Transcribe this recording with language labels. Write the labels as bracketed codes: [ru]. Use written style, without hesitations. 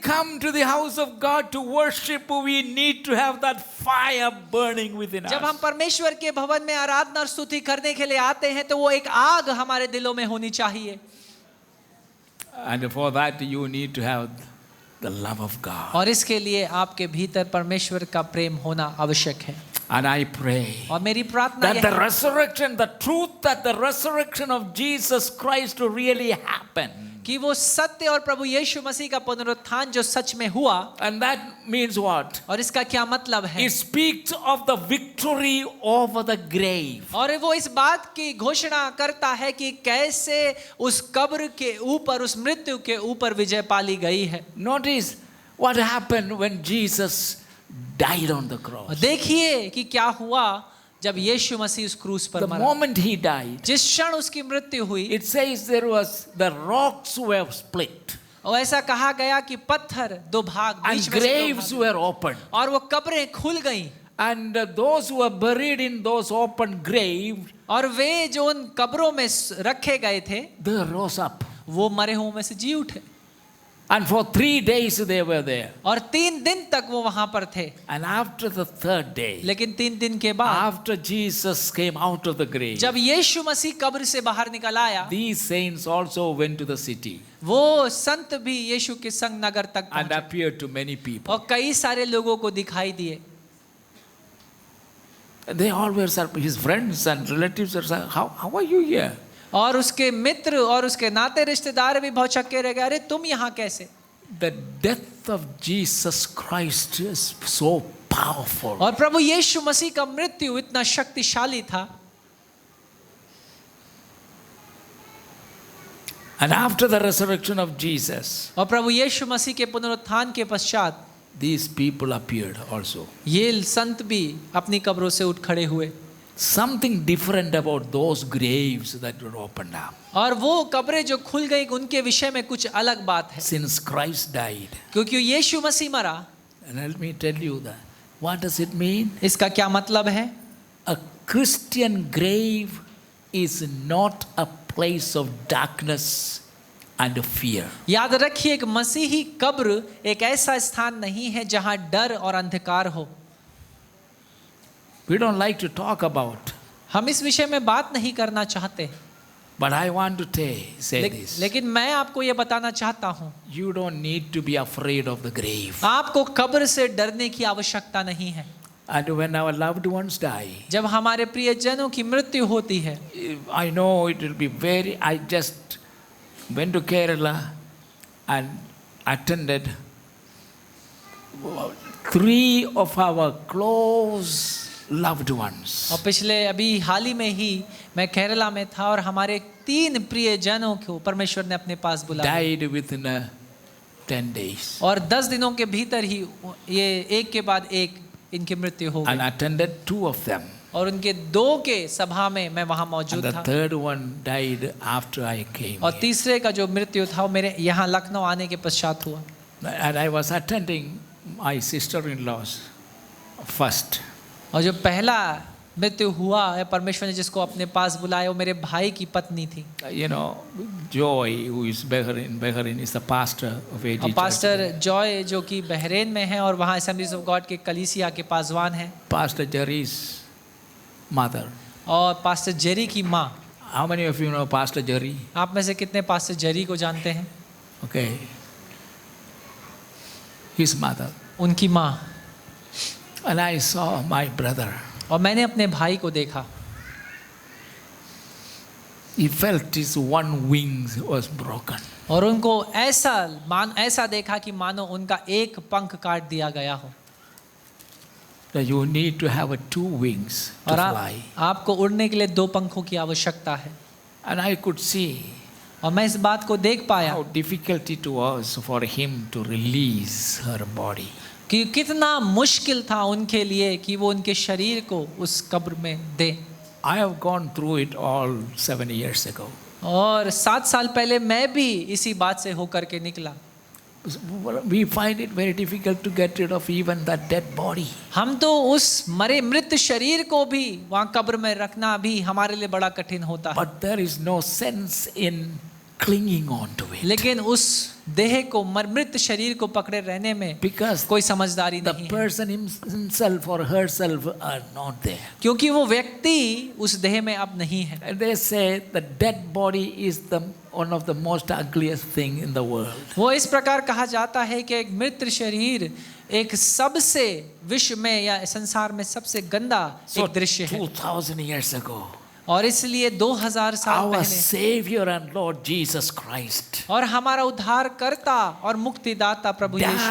[en] come to the house of God to worship, we need to have that fire burning within [hi] जब हम [en] us. [hi] परमेश्वर के भवन में आराधना और स्तुति करने के लिए आते हैं तो वो एक आग हमारे दिलों में होनी चाहिए। [en] And for that you need to have the love of God. [hi] और इसके लिए आपके भीतर परमेश्वर का प्रेम होना आवश्यक है। [en] And I pray [hi] और मेरी प्रार्थना [en] that the [hi] है [en] resurrection, the truth that the resurrection of Jesus Christ to really happen. [hi] कि वो सत्य और प्रभु यीशु मसीह का पुनरुत्थान जो सच में हुआ, [en] And that means what? [hi] और इसका क्या मतलब है? [en] It speaks of the victory over the grave. [hi] और वो इस बात की घोषणा करता है कि कैसे उस कब्र के ऊपर, उस मृत्यु के ऊपर विजय पाली गई है। [en] Notice what happened when Jesus died on the cross. [hi] देखिए कि क्या हुआ जब यीशु मसीह उस क्रूस पर [en] The [hi] मरा। [en] moment he died, [hi] जिस क्षण उसकी मृत्यु हुई, [en] it says the rocks were split [hi] और ऐसा कहा गया कि पत्थर 2 भाग, [en] and [hi] बीच में से 2 [en] graves [hi] भाग, [en] were opened. [hi] और वो कब्रें खुल गईं। [en] And those who were buried in those open graves [hi] और वे जो उन कब्रों में रखे गए थे [en] they rose up. [hi] वो मरे हुओं में से जी उठे [en] And for 3 days they were there. [hi] और 3 दिन तक वो वहां पर थे। [en] And after the 3rd day, [hi] लेकिन 3 दिन के बाद [en] after Jesus came out of the grave, [hi] जब यीशु मसीह कब्र से बाहर निकल आया, [en] these saints also went to the city [hi] वो संत भी यीशु के संग नगर तक [en] and [hi] पहुंचे [en] appeared to many people. [hi] और कई सारे लोगों को दिखाई दिए। [en] They all were surprised. His friends and relatives were saying, how are you here? [hi] और उसके मित्र और उसके नाते रिश्तेदार भी बहुत छक्के रह गए, अरे तुम यहाँ कैसे? [en] The death of Jesus Christ is so powerful. [hi] और प्रभु यीशु मसीह का मृत्यु इतना शक्तिशाली था। [en] And after the resurrection of Jesus, [hi] और प्रभु यीशु मसीह के पुनरुत्थान के पश्चात [en] these people appeared also. [hi] ये संत भी अपनी कब्रों से उठ खड़े हुए। [en] Something different about those graves that were opened up. [hi] और वो कब्रें जो खुल गई उनके विषय में कुछ अलग बात है, [en] Since Christ died. [hi] क्योंकि यीशु मसीह मरा। [en] And let me tell you that. What does it mean? [hi] इसका क्या मतलब है? [en] A Christian grave is not a place of darkness and fear. [hi] याद रखिए कि मसीही कब्र एक ऐसा स्थान नहीं है जहां डर और अंधकार हो। [en] We don't like to talk about, [hi] हम इस विषय में बात नहीं करना चाहते, [en] but I want to say this. [hi] लेकिन मैं आपको ये बताना चाहता हूँ, [en] You don't need to be afraid of the grave. [hi] आपको कब्र से डरने की आवश्यकता नहीं है। [en] And when our loved ones die, [hi] जब हमारे प्रियजनों की मृत्यु होती है, [en] I know it will be very. I just went to Kerala and attended 3 of our close loved ones. [hi] और पिछले अभी हाल ही में ही मैं केरला में था और हमारे 3 प्रियजनों को परमेश्वर ने अपने पास बुलाया [en] Died within 10 days. [hi] और 10 दिनों के भीतर ही ये एक के बाद एक इनकी मृत्यु हो [en] And [hi] गई [en] attended 2 of them. [hi] और उनके 2 के सभा में मैं वहां [en] And [hi] मौजूद [en] the [hi] था [en] 3rd one died after I came. [hi] और [en] here. [hi] तीसरे का जो मृत्यु था वो मेरे यहाँ लखनऊ आने के पश्चात हुआ। [en] And I was attending my sister-in-law's first. [hi] और जो पहला मृत्यु हुआ है परमेश्वर ने जिसको अपने पास बुलाया वो मेरे भाई की पत्नी थी। [en] You know, Joy, who is Bahrain is the pastor of AG [hi] और [en] Church. [hi] पास्टर जॉय जो कि बहरीन में है और वहाँ असेंबलीज ऑफ गॉड के कलीसिया के पासवान है, [en] Pastor Jerry's mother. [hi] और पास्टर जेरी की माँ। [en] How many of you know Pastor Jerry? [hi] आप में से कितने पास्टर जेरी को जानते हैं? [en] Okay. His mother. [hi] उनकी माँ। [en] And I saw my brother. [hi] और मैंने अपने भाई को देखा, [en] He felt his one wing was broken. [hi] और उनको ऐसा देखा कि मानो उनका एक पंख काट दिया गया हो। [en] That you need to have 2 wings to [hi] और [en] fly. [hi] आपको उड़ने के लिए 2 पंखों की आवश्यकता है। [en] And I could see [hi] और मैं इस बात को देख पाया [en] how difficult it was for him to release her body. [hi] कि कितना मुश्किल था उनके लिए कि वो उनके शरीर को उस कब्र में दे। [en] I have gone through it all 7 years ago. [hi] और 7 साल पहले मैं भी इसी बात से होकर के निकला। [en] We find it very difficult to get rid of even that dead body. [hi] हम तो उस मरे मृत शरीर को भी वहाँ कब्र में रखना भी हमारे लिए बड़ा कठिन होता है। [en] But there is no sense in clinging on to it. [hi] लेकिन उस देह को मृत शरीर को पकड़े रहने में [en] Because [hi] कोई समझदारी [en] the [hi] नहीं है, [en] person himself or herself are not there. [hi] क्योंकि वो व्यक्ति उस देह में अब नहीं है। [en] And they say the dead body is one of the most ugliest thing in the world. [hi] वो इस प्रकार कहा जाता है कि एक मृत शरीर एक सबसे विश्व में या संसार में सबसे गंदा [en] So [hi] एक दृश्य है। [en] 2000 years ago, [hi] और इसलिए 2000 साल [en] our [hi] पहले [en] Savior and Lord Jesus Christ [hi] और हमारा उद्धारकर्ता और मुक्तिदाता प्रभु यीशु